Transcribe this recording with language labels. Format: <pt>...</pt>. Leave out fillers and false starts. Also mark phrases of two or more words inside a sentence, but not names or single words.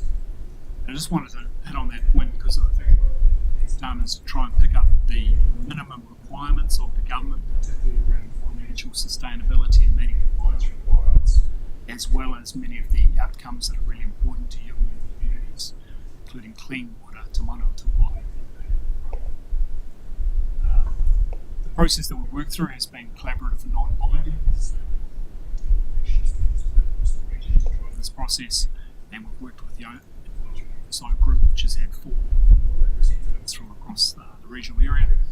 <en>I just wanted to hit on that point because I think what it's done is to try and pick up the minimum requirements of the government, particularly around financial sustainability and meeting compliance requirements, as well as many of the outcomes that are really important to you and your communities, including clean water,</en> <mi>te mana o te wai.</mi> <en>The process that we've worked through has been collaborative and non-binding. This process, and we've worked with the oversight group, which has had 4 representatives from across the regional area.</en>